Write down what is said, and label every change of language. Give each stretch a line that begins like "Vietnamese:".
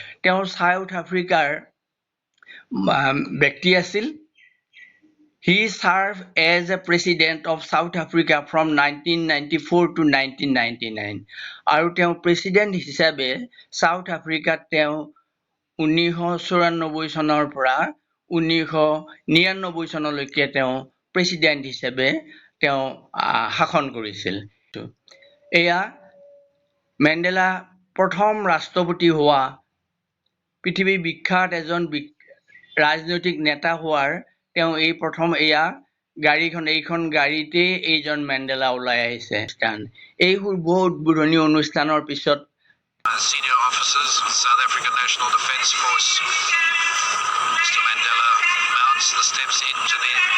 Assamese: তেওঁ সাউথ আফ্ৰিকাৰ ব্যক্তি আছিল।
English: He served as a president of South Africa from 1994 to 1999.
Assamese: আৰু তেওঁ প্ৰেছিডেণ্ট হিচাপে সাউথ আফ্ৰিকাত তেওঁ 1994 চনৰ পৰা 1999 চনলৈকে তেওঁ প্ৰেছিডেণ্ট হিচাপে তেওঁ শাসন কৰিছিল। এয়া মেণ্ডেলা প্ৰথম ৰাষ্ট্ৰপতি হোৱা, পৃথিৱীৰ বিখ্যাত এজন ৰাজনৈতিক নেতা হোৱাৰ তেওঁ এই প্ৰথম এইখন গাড়ীতেই এইজন মেণ্ডেলা ওলাই আহিছে। এই শুভ উদ্বোধনী অনুষ্ঠানৰ পিছত
English: Senior officers of South African National Defence Force, Mr. Mandela mounts the steps into the